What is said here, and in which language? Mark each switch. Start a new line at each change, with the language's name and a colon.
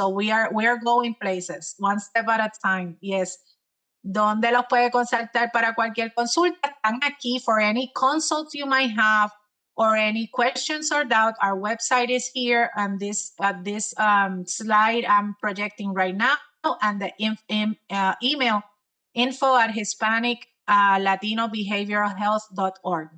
English: So we are going places, one step at a time. Yes.
Spanish: ¿Dónde los puede consultar para cualquier consulta? Están aquí
English: for any consults you might have or any questions or doubt. Our website is here, and this slide I'm projecting right now, and the email info at Hispanic Latino Behavioral Health.org.